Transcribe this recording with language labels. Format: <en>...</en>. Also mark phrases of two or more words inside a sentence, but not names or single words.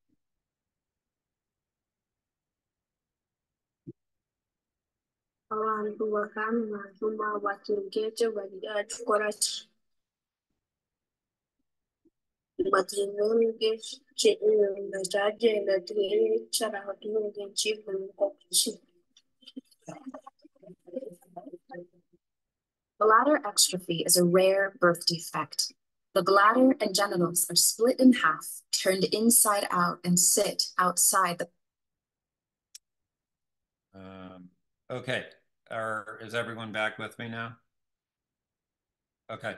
<nyn>Abantu bakanjuma bakinkekye bari kikora ki bakinonge kyagenda kyaraho tunonge nkigumuko ki.</nyn> <en>Bladder exstrophy is a rare birth defect. The bladder and genitals are split in half, turned inside out, and sit outside the. Okay. Is everyone back with me now? Okay.</en>